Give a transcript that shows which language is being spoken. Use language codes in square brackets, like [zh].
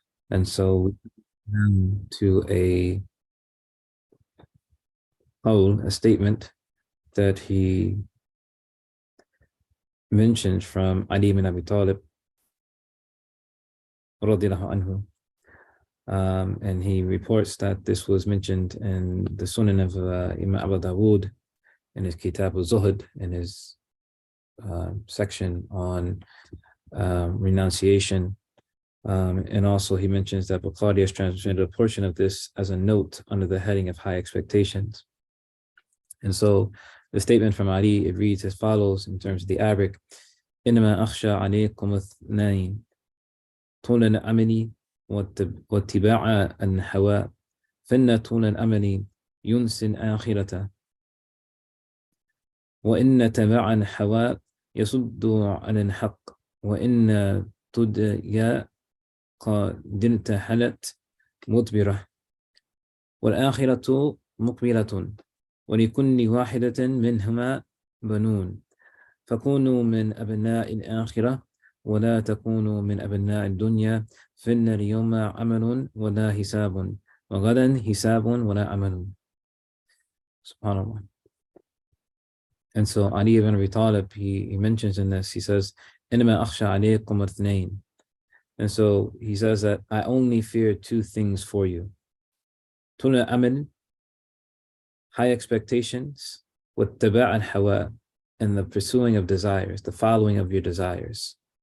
[en] And so to a statement that he mentioned from Ali bin Abi Talib radiallahu anhu, and he reports that this was mentioned in the Sunan of Imam Abu Dawood in his Kitab al-Zuhd, in his section on renunciation, and also he mentions that Bukhari has translated a portion of this as a note under the heading of high expectations. And so the statement from Ali, it reads as follows in terms of the Arabic: [ar] إنما أخشى عليكم اثنين طول الأمل واتباع الهوى فإن طول الأمل ينسي الآخرة وإن تبع الهوى يصد عن الحق وإن تديا قد انتحلت مدبرة والآخرة مقبلة ولكل واحدة منهما بنون فكونوا من أبناء الآخرة ولا تكونوا من أبناء الدنيا فإن اليوم عمل ولا حساب وغدا حساب ولا عمل. SubhanAllah. [en] And so Ali ibn Abi Talib, he mentions in this, he says, [ar] إنما أخشى عليكم اثنين. [en] And so he says that I only fear two things for you. [ar] طول الأمل, [en] high expectations, [ar] واتباع الهوى, [en] and the pursuing of desires, the following of your desires.